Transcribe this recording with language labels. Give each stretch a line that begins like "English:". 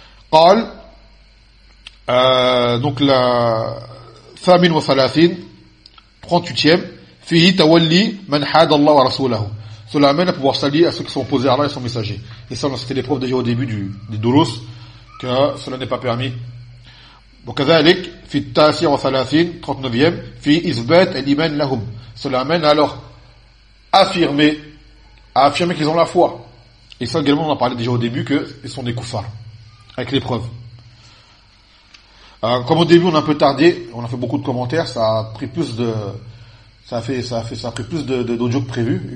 Arabic: Qal
French: donc la famine
Arabic: wa salafin 38e fi tawalli man hada Allah wa rasulahu.
French: Cela amène à pouvoir s'allier à ceux qui sont opposés à Allah et son messager. Et ça, c'était l'épreuve déjà au début des durus, que cela n'est pas permis.
Arabic: وكذلك في التاسع وثلاثين 39e في إثبات الإيمان لهم.
French: Cela amène alors à affirmer qu'ils ont la foi. Et ça également, on a parlé déjà au début qu'ils sont des koufars, avec les preuves. Comme au début on a un peu tardé, on a fait beaucoup de commentaires, ça a pris plus de d'audio que prévu.